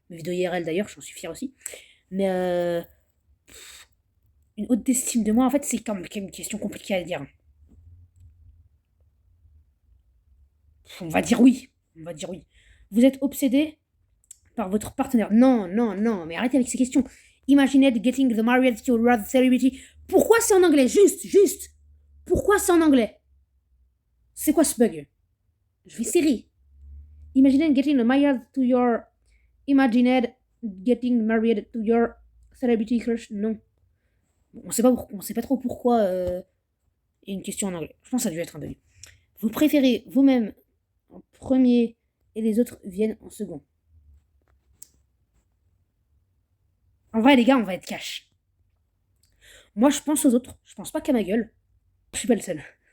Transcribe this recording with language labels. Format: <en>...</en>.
<fr>Mes vidéos IRL d'ailleurs, j'en suis fier aussi. Mais une haute estime de moi, en fait, c'est quand même une question compliquée à dire. On va dire oui. On va dire oui. Vous êtes obsédé par votre partenaire? Non, non, non, mais arrêtez avec ces questions.</fr> <en>Imagined getting the married to a celebrity.</en> <fr>Pourquoi c'est en anglais? Juste, juste. Pourquoi c'est en anglais? C'est quoi ce bug? Je vais serrer.</fr> <en>Imagined getting married to your Imagined getting married to your celebrity crush?</en> <fr>Non. On sait pas trop pourquoi. Il y a une question en anglais. Je pense que ça a dû être un bug. Vous préférez vous-même en premier et les autres viennent en second? En vrai, les gars, on va être cash. Moi, je pense aux autres. Je pense pas qu'à ma gueule. Je suis pas le seul.</fr>